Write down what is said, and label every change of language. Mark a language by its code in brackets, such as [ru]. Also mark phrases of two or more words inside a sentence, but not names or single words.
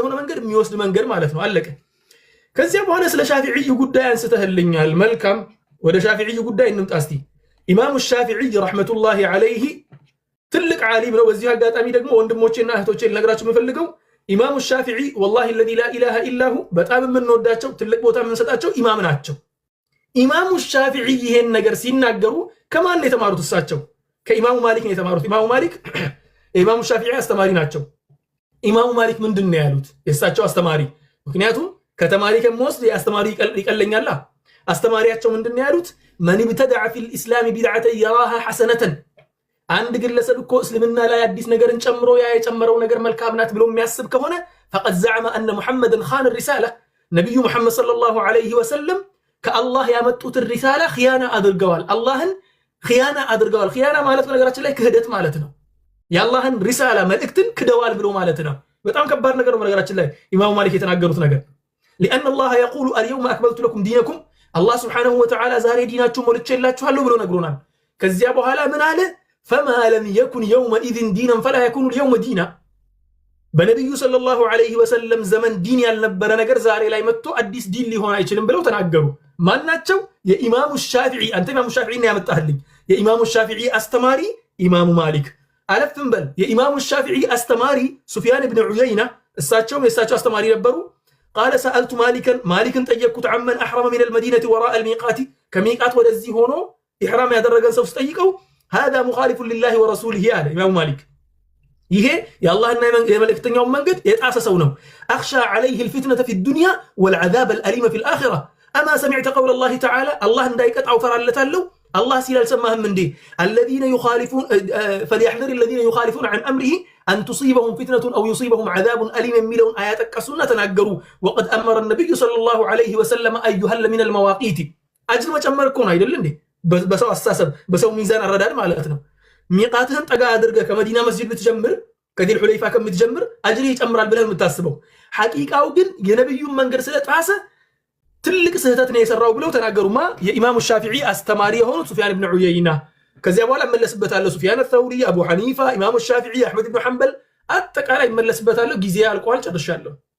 [am] ሆነ መንገድ የሚወስድ መንገድ ማለት ነው። አለቀ። ከዚያ በኋላ ስለ ሻፊዒ ጉዳይ አንስተህልኛል። መልካም፣ ወደ ሻፊዒ ጉዳይ እንምጣ እስቲ። ኢማሙ ሻፊዒ [ar] رحمة الله عليه [am] ትልቅ ዓሊም ነው። በዚህ አጋጣሚ ደግሞ ወንድሞቼና እህቶቼ ልነግራችሁ የምፈልገው ኢማሙ ሻፊዒ ወላሂ [ar] الذي لا اله الا هو [am] በጣም የምንወዳቸው ትልቅ ቦታ የምንሰጣቸው ኢማም ናቸው። ኢማሙ ሻፊዒ ይሄን ነገር ሲናገሩ ከማን ነው የተማሩት? እሳቸው ከኢማሙ ማሊክ ነው የተማሩት። ኢማሙ ማሊክ ኢማሙ ሻፊዒ አስተማሪ ናቸው። ኢማሙ ማሊክ ምንድን ነው ያሉት? የእሳቸው አስተማሪ። ምክንያቱም ከተማሪ ከመወስድ የአስተማሪ ይቀለኛላ። አስተማሪያቸው ምንድን ነው ያሉት? [ar] من ابتدع في الاسلام بدعه يراها حسنه [am] አንድ ግለሰብ እኮ እስልምና ላይ አዲስ ነገርን ጨምሮ ያ የጨመረው ነገር መልካም ናት ብሎ የሚያስብ ከሆነ [ar] فقد زعم ان محمدا خان الرساله [am] ነብዩ መሐመድ [ar] صلى الله عليه وسلم [am] ከአላህ ያመጡት ሪሳላ ኺያና አድርገዋል። አላህን ኺያና አድርገዋል። ኺያና ማለት በነገራችን ላይ ክህደት ማለት ነው። የአላህን ሪሳላ መልእክትን ክደዋል ብሎ ማለት ነው። በጣም ከባድ ነገር ነው በነገራችን ላይ ኢማሙ ማሊክ የተናገሩት ነገር። [ar] لان الله يقول اليوم اكملت لكم دينكم الله سبحانه وتعالى [am] ዛሬ ዲናችሁን ሞልቼላችኋለሁ ብሎ ነግሮናል። ከዚያ በኋላ ምን አለ? [ar] فما لم يكن يومئذ دينا فلا يكون اليوم دينا [am] በነብዩ [ar] صلى الله عليه وسلم [am] ዘመን ዲን ያልነበረ ነገር ዛሬ ላይ መጥቶ አዲስ ዲን ሊሆን አይችልም ብለው ተናገሩ። ማናቸው? የኢማሙ ሻፊዒ። አንተ ኢማሙ ሻፊዒን ያመጣህልኝ። የኢማሙ ሻፊዒ አስተማሪ ኢማሙ ማሊክ። አለፍም በል የኢማሙ ሻፊዒ አስተማሪ ሱፊያን ብን ዑየይና፣ እሳቸውም የእሳቸው አስተማሪ ነበሩ። [ar] قال سألت مالكا [am] ጠየቅኩት [ar] عمن أحرم من المدينة وراء الميقات [am] ከሚቃት ወደዚህ ሆኖ ኢህራም ያደረገን ሰው ስጠይቀው [ar] هذا مخالف لله ورسوله [am] አለ ኢማሙ ማሊክ። ይሄ የአላህና የመልእክተኛውን መንገድ የጣሰ ሰው ነው። [ar] اخشى عليه الفتنه في الدنيا والعذاب الالم في الاخره اما سمعت قول الله تعالى [am] الله እንዳይቀጣው ፈራለታለሁ። الله ሲል አልሰማህም እንዴ? [ar] الذين يخالفون فليحذر الذين يخالفون عن امره ان تصيبهم فتنه او يصيبهم عذاب اليم [am] የሚለውን አያ ጠቀሱና ተናገሩ። [ar] وقد امر النبي صلى الله عليه وسلم ان يهل من المواقيت [am] አጅር መጨመር እኮ ነው አይደል እንዴ? በሰው አስተሳሰብ በሰው ሚዛን አረዳድ ማለት ነው። ሚቃትህን ጠጋ አድርገህ ከመዲና መስጂድ ብትጀምር ከዲል ሁለይፋ ከምትጀምር አጅር ይጨምራል ብለህ የምታስበው ሐቂቃው ግን የነብዩን መንገድ ስለጣሰ ትልቅ ስህተት ነው የሰራው ብለው ተናገሩማ የኢማሙ ሻፊዒ አስተማሪ የሆኑት ሱፊያን ብን ዑየይና። ከዚያ በኋላ እመለስበታለሁ። ሱፊያን አልተውሪ፣ አቡ ሐኒፋ፣ ኢማሙ ሻፊዒ፣ አህመድ ብን ሐንበል አጠቃላይ እመለስበታለሁ። ጊዜ አልቋል፣ ጨርሻለሁ።